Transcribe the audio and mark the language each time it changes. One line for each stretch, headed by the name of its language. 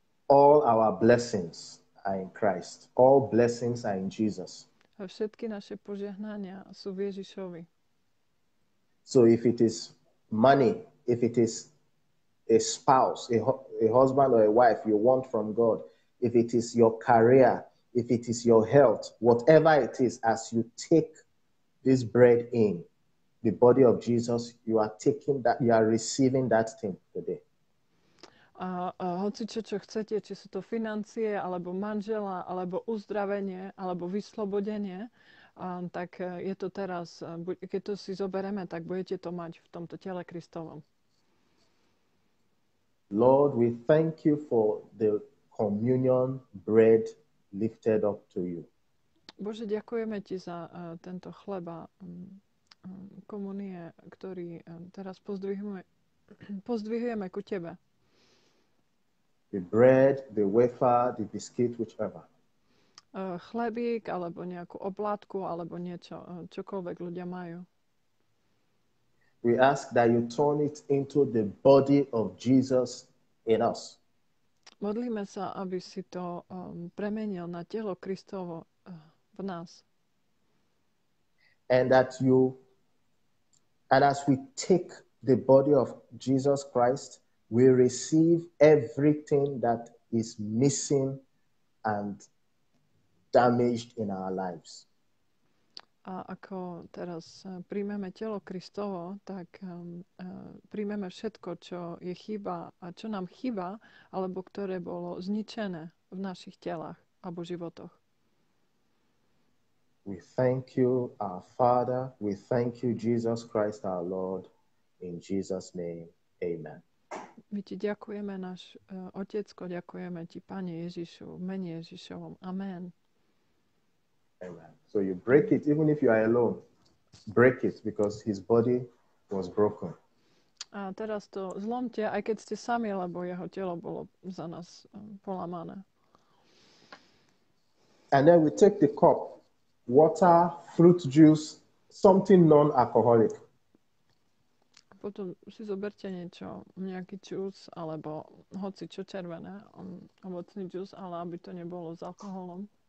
English: All our blessings are in Christ. All blessings are in Jesus.
Slovak: A všetky naše požehnania sú v Ježišovi.
English: So if it is money, if it is a spouse, a husband or a wife you want from God, if it is your career, if it is your health, whatever it is, as you take this bread in, the body of Jesus, you are taking that, you are receiving that thing today.
Slovak: A hoci čo chcete, či sú to financie, alebo manžela, alebo uzdravenie, alebo vyslobodenie, tak je to teraz, keď to si zoberieme, tak budete to mať v tomto tele Kristovom.
English: Lord, we thank you for the communion bread lifted up to you.
Slovak: Bože, ďakujeme ti za tento chleba komunie, ktorý teraz pozdvihujeme ku tebe.
English: The bread, the wafer, the biscuit, whichever.
Slovak: Chlebík, alebo nejakú oplátku, alebo niečo, čokoľvek ľudia majú.
English: We ask that you turn it into the body of Jesus in us.
Slovak: Modlíme sa, aby si to premenil na telo Kristovo v nás.
English: And as we take the body of Jesus Christ, we receive everything that is missing and damaged in our lives.
Slovak: A ako teraz príjmeme telo Kristovo, tak príjmeme všetko, čo je chyba a čo nám chýba, alebo ktoré bolo zničené v našich telách alebo životoch.
English: We thank you, our Father. We thank you, Jesus Christ, our Lord. In Jesus' name, amen.
Slovak: My ti ďakujeme, náš Otecko, ďakujeme ti, Pane Ježišu, v mene Ježišovom. Amen. Amen.
English: So you break it, even if you are alone. Break it, because his body was broken.
Slovak: A teraz to zlomte, aj keď ste sami, lebo jeho telo bolo za nás polamané.
English: And then we take the cup, water, fruit juice, something non-alcoholic.
Slovak: Potom si zoberte niečo, nejaký džús, alebo hoci čo červené, ovocný džús, ale aby to nebolo s alkoholom.